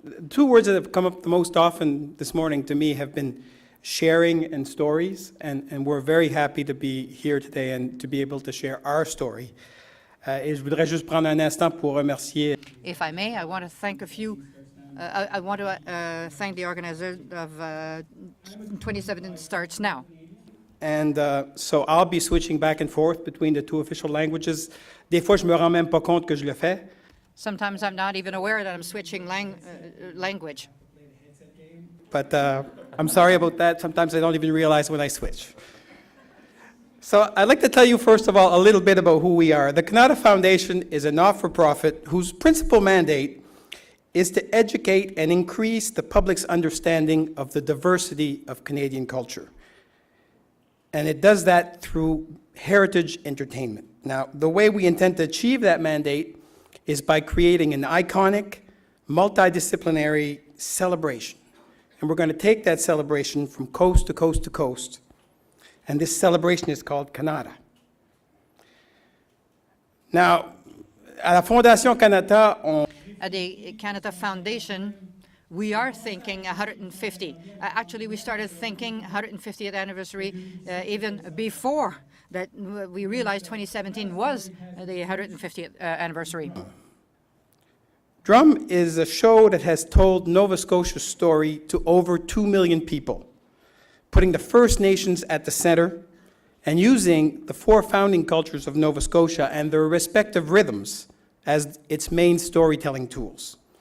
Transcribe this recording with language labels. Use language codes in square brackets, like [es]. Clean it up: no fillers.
[en] Two words that have come up the most often this morning to me have been sharing and stories, and we're very happy to be here today and to be able to share our story. [fr] Et je voudrais juste prendre un instant pour remercier. [en] If I may, I want to thank a few. I want to thank the organizer of 2017 Starts Now. And so I'll be switching back and forth between the two official languages. [fr] Des fois, je me rends même pas compte que je le fais. [en] Sometimes I'm not even aware that I'm switching language. But I'm sorry about that. Sometimes I don't even realize when I switch. So I'd like to tell you, first of all, a little bit about who we are. The Kanata Foundation is a not-for-profit whose principal mandate is to educate and increase the public's understanding of the diversity of Canadian culture. And it does that through heritage entertainment. Now, the way we intend to achieve that mandate is by creating an iconic, multidisciplinary celebration. And we're going to take that celebration from coast to coast to coast. And this celebration is called Kanata. [fr] Now, à la Fondation Kanata, [en] At the Kanata Foundation, we are thinking 150. Actually, we started thinking 150th anniversary even before that we realized 2017 was the 150th anniversary. Drum is a show that has told Nova Scotia's story to over 2 million people, putting the First Nations at the center and using the 4 founding cultures of Nova Scotia and their respective rhythms as its main storytelling tools.